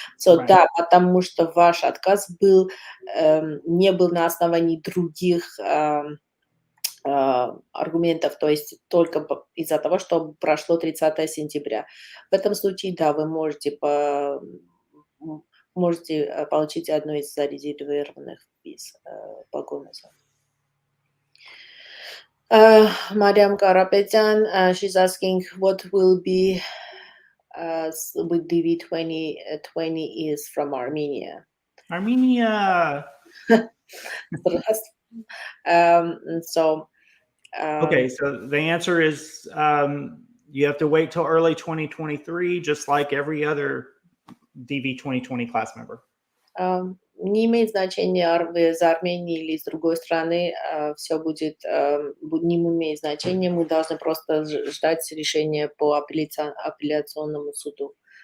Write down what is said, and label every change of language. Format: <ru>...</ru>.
<ru>So да, потому что ваш отказ не был на основании других аргументов, то есть только из-за того, что прошло 30 сентября. В этом случае, да, вы можете получить одну из зарезервированных виз по Гомесу.</ru> <en>Mariam Karapetyan, she's asking what will be with DV 2020 is from Armenia. Armenia. So okay, so the answer is you have to wait till early 2023, just like every other DV 2020 class member.</en> <ru>Не имеет значения, из Армении или из другой страны, все будет, не имеет значения, мы должны просто ждать решения по апелляционному суду.</ru>